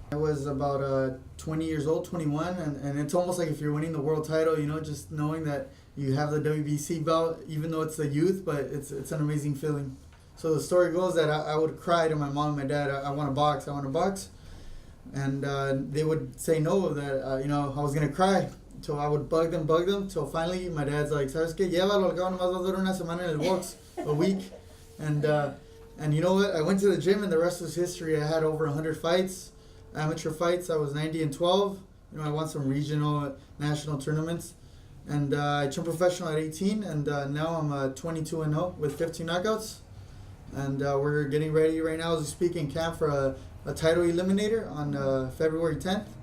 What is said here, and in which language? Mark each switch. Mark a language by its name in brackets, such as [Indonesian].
[English] I was about 20 years old, 21, and it's almost like if you're winning the world title, you know, just knowing that you have the WBC belt, even though it's the youth, but it's an amazing feeling. So the story goes that I would cry to my mom and my dad, I want to box. And they would say no, that, you know, I was going to cry. So I would bug them, till finally my dad's like, [Spanish] ¿sabes qué? Llévalo, al cabo nomás va a durar una semana en el box, [English] a week. And you know what? I went to the gym and the rest was history. I had over 100 fights, amateur fights. I was 90-12. You know, I won some regional, national tournaments. And I turned professional at 18, and now I'm 22-0 with 15 knockouts. And we're getting ready right now as we speak in camp for a title eliminator on February 10th.